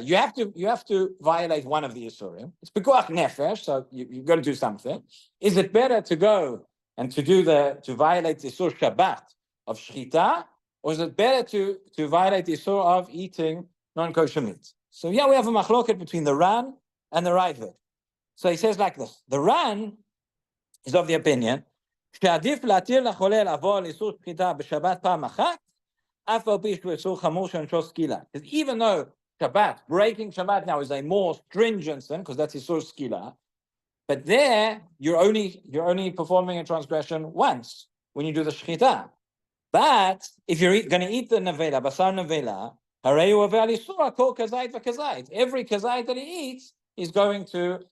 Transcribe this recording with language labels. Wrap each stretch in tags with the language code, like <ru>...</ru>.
<en>You have to violate one of the Isurim. It's pikuach nefesh, so you've got to do something. Is it better to go and to violate the Isur Shabbat of Shchita, or is it better to violate the Isur of eating non-kosher meat? So here we have a machloket between the Ran and the Ravid. So he says like this: the Ran is of the opinion</en> <he>שעדיף להתיר לחולה לעבור על איסור שחיטה בשבת פעם אחת, אף על פי שהוא איסור חמור שעונשו סקילה.</he> <en>Because even though breaking Shabbat now is a more stringent sin, because that's Isur Skila, but there you're only performing a transgression once when you do the Shechita. But if you're going to eat the Nevela, Basar Nevela, Hareyu Avel Isur, Kol Kazait V'Kazait. Every Kazait that he eats, he's going to</en>